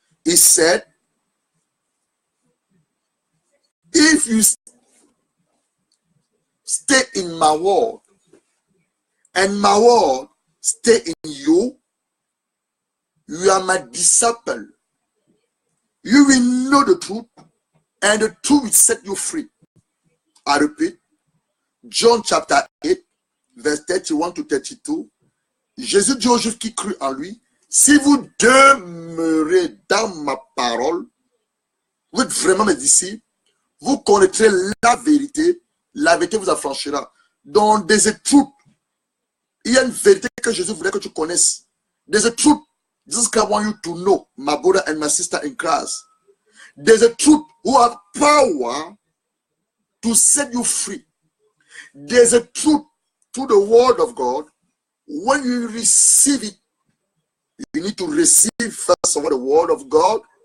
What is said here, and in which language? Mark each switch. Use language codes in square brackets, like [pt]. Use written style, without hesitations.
[en] He said, if you stay in my word, and my word stay in you, you are my disciple. You will know the truth, and the truth will set you free. I repeat, John chapter 8, verse 31 to 32, [fr] Jésus dit aux Juifs qui crurent en lui, si vous demeurez dans ma parole, vous êtes vraiment mes disciples, vous connaîtrez la vérité vous affranchira. Donc, [en] there's a truth. [fr] Il y a une vérité que Jésus voulait que tu connaisses. [en] There's a truth. Jesus Christ wants you to know, my brother and my sister in Christ. There's a truth who have power to set you free. There's a truth to the word of God. When you receive it, you need to receive first of all the word of God.